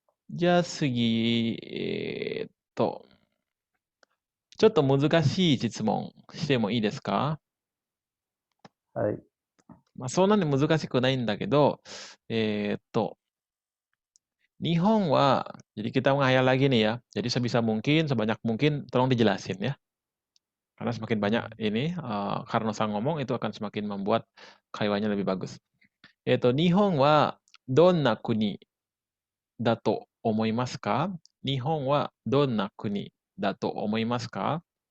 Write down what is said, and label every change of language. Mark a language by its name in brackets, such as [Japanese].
[Japanese] じゃあ次、ちょっと難しい質問してもいいですか？はい。そんなに難しくないんだけど、日本は, [Indonesian] jadi kita menghayal lagi nih ya. Jadi sebisa mungkin, sebanyak mungkin, tolong dijelasin ya. Karena semakin banyak ini, karena saya ngomong itu akan semakin membuat kaiwanya lebih bagus. [Japanese] 日本はどんな国だと思いますか？日本はどんな国だと思いますか？